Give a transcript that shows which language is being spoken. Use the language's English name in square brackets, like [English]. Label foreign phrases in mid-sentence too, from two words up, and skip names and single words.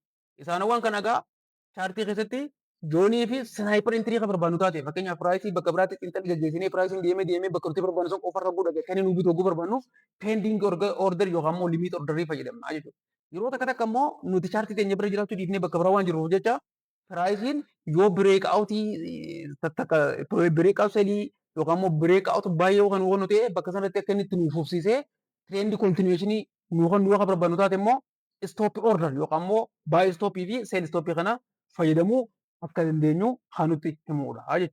[Oromo] Isaanowwan kana egaa chaartii keessatti joonii fi [English] sniper entry [Oromo] kan barbaannu taate fakkeenyaaf pricing bakka biraatti xiinxalli gaggeessinee pricing deemee bakka nuti barbaannu sun qofarra godha kan nu bituu barbaannuuf [English] pending order [Oromo] yookaan immoo [English] limit order [Oromo] fayyadamna jechuudha. Yeroo takka immoo nuti chaartii teenya bira jiraachuu dhiifnee bakka biraa waan jirruuf jecha pricing yoo [English] break out [Oromo] selii yookaan immoo [English] break out [Oromo] baay'ee kan hubannu ta'e bakka sanatti akka inni itti nuuf fufsiisee [English] trend continuation [Oromo] nu kan barbaannu taate immoo [English] stop order [Oromo] yookaan immoo [English] buy stop [Oromo] fi [English] sell stop [Oromo] kana fayyadamuu akka dandeenyu kan nutti himudha jechuudha.